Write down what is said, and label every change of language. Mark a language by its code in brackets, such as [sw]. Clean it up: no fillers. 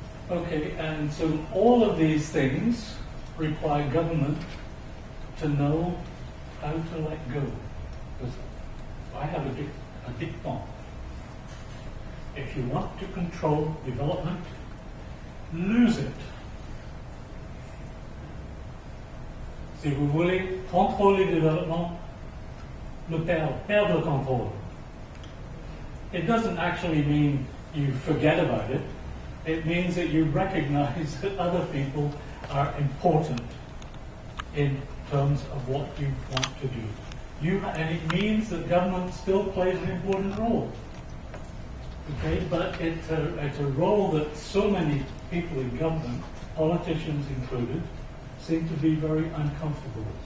[en] Okay, and so all of these things require government to know how to let go. Because I have a dicton. If you want to control development, lose it. [fr] Si vous voulez contrôler le développement, perdre le contrôle. [en] It doesn't actually mean you forget about it. It means that you recognize that other people are important in terms of what you want to do. And it means that government still plays an important role. Okay, but it's a role that so many people in government, politicians included, seem to be very uncomfortable with.